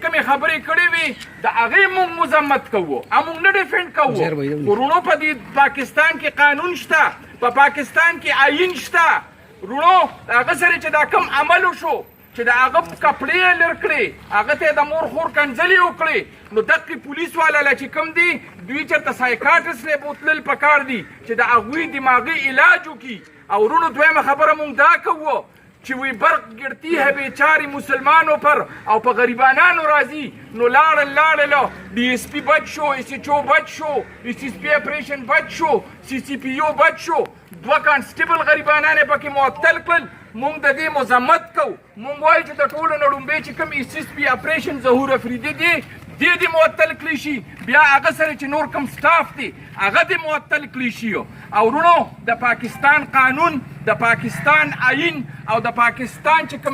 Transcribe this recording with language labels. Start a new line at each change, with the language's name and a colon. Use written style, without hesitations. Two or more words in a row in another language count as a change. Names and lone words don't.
Pashto: کومې خبرې کړې وي د هغې موږ مذمت کوو او موږ نه ډیفینډ کوو ورونو په دې پاکستان کې قانون شته په پاکستان کې آیین شته ورونو هغه سره چې دا کوم عمل وشو چې د هغه کپړې یې لر کړې هغه ته د مور خور کنځلې وکړې نو دقې پولیس والا له چې کوم دي دوی چېرته سایکاټرسټ له بوتلل پکار دي چې د هغوی دماغي علاج وکړي او ورونو دویمه خبره مونږ دا کوو چې وی
Urdu: برق گرتی ہے بیچاری مسلمانوں پر
Pashto: او په غریبانانو راځي نو لاړل डी एस पी بچ شو اس ایچ او بچ شو اس ایس پی اپریشن بچ شو سی سی پی او بچ شو دوه کانسټیبل غریبانان پکې معطل کړل مونږ د دې مذمت کوو مونږ وایو چې د ټولو نه ډومبې چې کوم اس ایس پی اپریشن ظهور افریدي دی دې معطل کړی شي بیا هغه سره چې نور کوم سټاف دی هغه دې معطل کړی شي او ورونو د پاکستان قانون د پاکستان آیین او د پاکستان چې